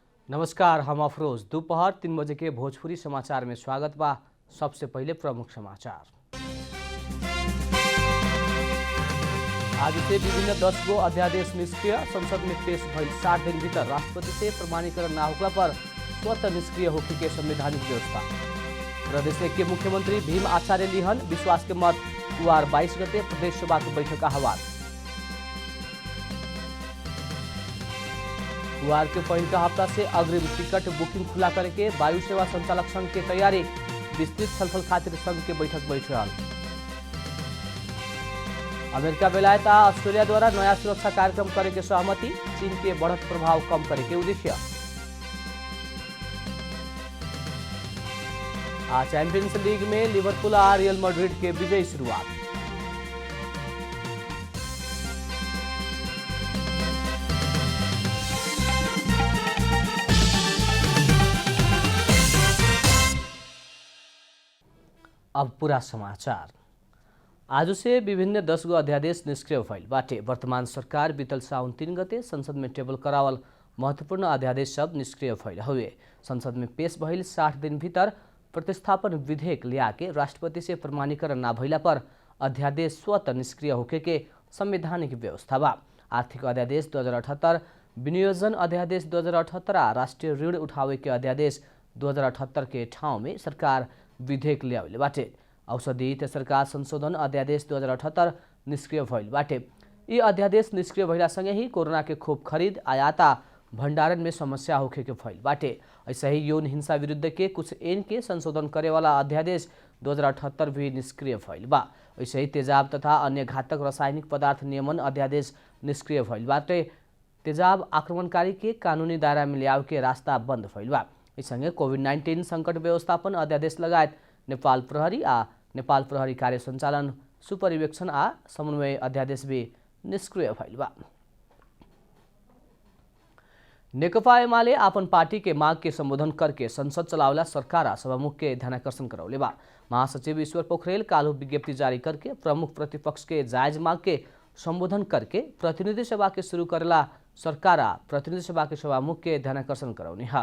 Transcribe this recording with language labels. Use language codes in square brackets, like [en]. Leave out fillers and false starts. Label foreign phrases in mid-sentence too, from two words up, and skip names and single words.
[bho] नमस्कार, हम अफरोज। दोपहर 3 बजे के भोजपुरी समाचार में स्वागत बा। सबसे पहले प्रमुख समाचार। आज से विभिन्न 10 गो अध्यादेश निष्क्रिय। संसद में पेश भइल 60 दिन भीतर राष्ट्रपति से प्रमाणीकरण न होगा पर स्वतः निष्क्रिय होके के संवैधानिक व्यवस्था। प्रदेश के मुख्यमंत्री भीम आचार्य लिहन विश्वास के मत कुवार 22 गते प्रदेश सभा की बैठक आह्वान। गुरुवार के पहले हफ्ता से अग्रिम [en] ticket booking [bho] खुला करके वायु सेवा संचालक संघ की तैयारी। विस्तृत छलफल खातिर संघ के बैठक बैठल। अमेरिका, बेलायत आ ऑस्ट्रेलिया द्वारा नया सुरक्षा कार्यक्रम करे के सहमति। चीन के बढ़त प्रभाव कम करे के उद्देश्य। आज चैंपियंस लीग में लिवरपूल और रियल मैड्रिड के विजयी शुरुआत। अब पूरा समाचार। आज से विभिन्न 10 गो अध्यादेश निष्क्रिय भइल बाटे। वर्तमान सरकार बीतल साउन 3 गते संसद में टेबल करावल महत्वपूर्ण अध्यादेश सब निष्क्रिय भइल हुए। संसद में पेश भइल 60 दिन भीतर प्रतिस्थापन विधेयक लिया के राष्ट्रपति से प्रमाणीकरण न भइला पर अध्यादेश स्वतः निष्क्रिय होके के संवैधानिक व्यवस्था बा। आर्थिक अध्यादेश 2078, विनियोजन अध्यादेश 2078 आ राष्ट्रिय ऋण उठावे के अध्यादेश 2078 के ठाउँ में सरकार विधेयक ल्याउले बाटे। औषधि तेसरका संशोधन अध्यादेश 2078 निष्क्रिय भइल बाटे। यी अध्यादेश निष्क्रिय भइलासँगै ही कोरोना के खोप खरीद, आयात आ भण्डारण में समस्या होखे के भइल बाटे। ऐसे ही यौन हिंसा विरुद्ध के कुछ ऐन के संशोधन करे वाला अध्यादेश 2078 भी निष्क्रिय भइल बा। ऐसे ही तेजाब तथा अन्य घातक रासायनिक पदार्थ नियमन अध्यादेश निष्क्रिय भइल बाटे। तेजाब आक्रमणकारी के कानूनी दायरा में ल्याउ के रास्ता बंद भइल बा। सँगै कोभिड-19 संकट व्यवस्थापन अध्यादेश लगायत नेपाल प्रहरी आ नेपाल प्रहरी कार्य सञ्चालन, सुपरिवेक्षण आ समन्वय अध्यादेश भी निष्क्रिय भइल बा। नेकपा एमाले आपन पार्टी के माग के संबोधन करके संसद चलावला सरकार आ सभामुख के ध्यानाकर्षण करौले बा। महासचिव ईश्वर पोखरेल कालू विज्ञप्ति जारी करके प्रमुख प्रतिपक्ष के जायज माग के संबोधन करके प्रतिनिधि सभा के शुरू करेला सरकार आ प्रतिनिधि सभा के सभामुख के ध्यानाकर्षण कराउने है।